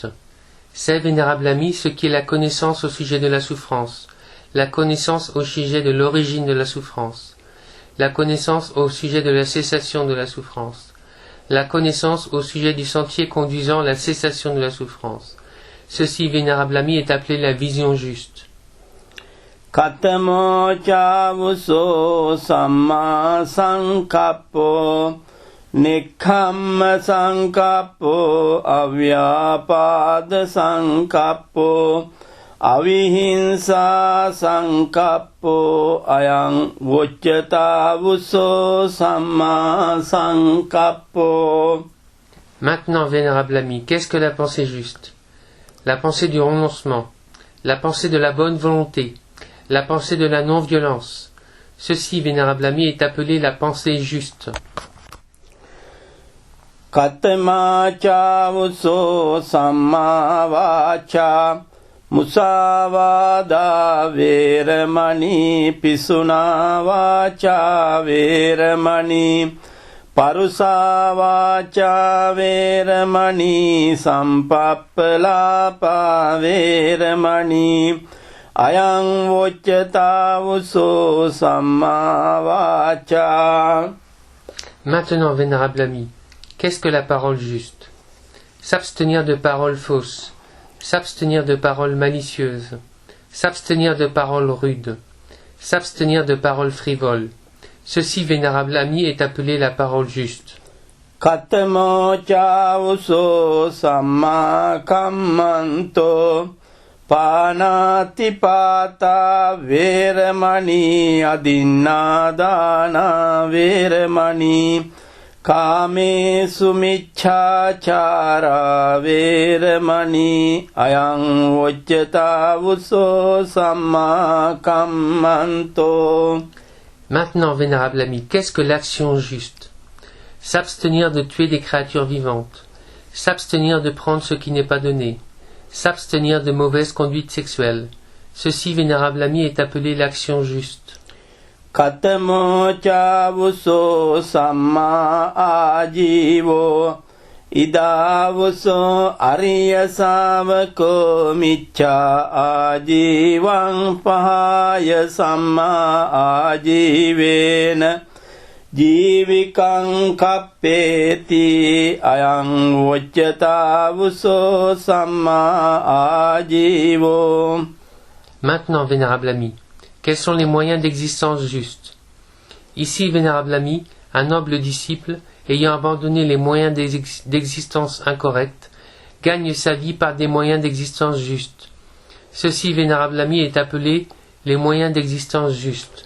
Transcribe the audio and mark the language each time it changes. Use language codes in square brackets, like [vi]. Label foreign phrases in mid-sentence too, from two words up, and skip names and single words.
[fr] C'est, vénérable ami, ce qui est la connaissance au sujet de la souffrance, la connaissance au sujet de l'origine de la souffrance, la connaissance au sujet de la cessation de la souffrance, la connaissance au sujet du sentier conduisant à la cessation de la souffrance. Ceci, vénérable ami, est appelé la vision juste. [pi] Katamo chavuso samma sankappo Nikkhamma sankappo avyapada sankappo avihinsa sankappo ayang vocchatavuso samma sankappo. [fr] Maintenant, vénérable ami, qu'est-ce que la pensée juste? La pensée du renoncement, la pensée de la bonne volonté, la pensée de la non-violence. Ceci, vénérable ami, est appelé la pensée juste. [pi] Katamachavuso samma vacha musavada veramani pisuna vacha veramani parusa vacha veramani sampappalapa veramani ayang vocchatavuso samma vacha. [fr] Maintenant, vénérable ami, qu'est-ce que la parole juste? S'abstenir de paroles fausses, s'abstenir de paroles malicieuses, s'abstenir de paroles rudes, s'abstenir de paroles frivoles. Ceci, vénérable ami, est appelé la parole juste. [pi] Katamo chavuso samma kammanto panatipata veramani adinnadana veramani Kame sumichchachara veramani ayang vocchatavuso samma kammanto. [fr] Maintenant, vénérable ami, qu'est-ce que l'action juste? S'abstenir de tuer des créatures vivantes, s'abstenir de prendre ce qui n'est pas donné, s'abstenir de mauvaise conduite sexuelle. Ceci, vénérable ami, est appelé l'action juste. [pi] Katamo chavuso samma ajivo idavuso ariya savako miccha ajivang pahaya samma ajivena jivikang kappeti ayang vocchatavuso samma ajivo. [fr] Maintenant, vénérable ami, quels sont les moyens d'existence justes? Ici, vénérable ami, un noble disciple, ayant abandonné les moyens d'existence incorrects, gagne sa vie par des moyens d'existence justes. Ceci, vénérable ami, est appelé les moyens d'existence justes.